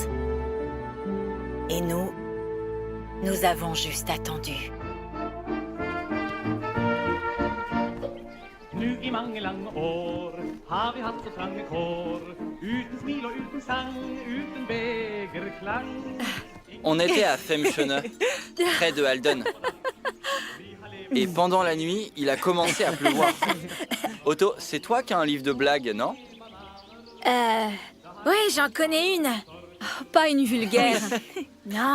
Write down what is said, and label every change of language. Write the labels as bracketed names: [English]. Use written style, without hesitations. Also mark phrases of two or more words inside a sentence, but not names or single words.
[French] Et nous avons juste attendu. [Norwegian] Nu i mange lange år har vi hatt så trange kår, uten smil og uten sang, uten begerklang. [French] On était à Femschene, près de Halden. Et pendant la nuit, il a commencé à pleuvoir. Otto, c'est toi qui as un livre de blagues, non? Oui, j'en connais une. Oh, pas une vulgaire. Non.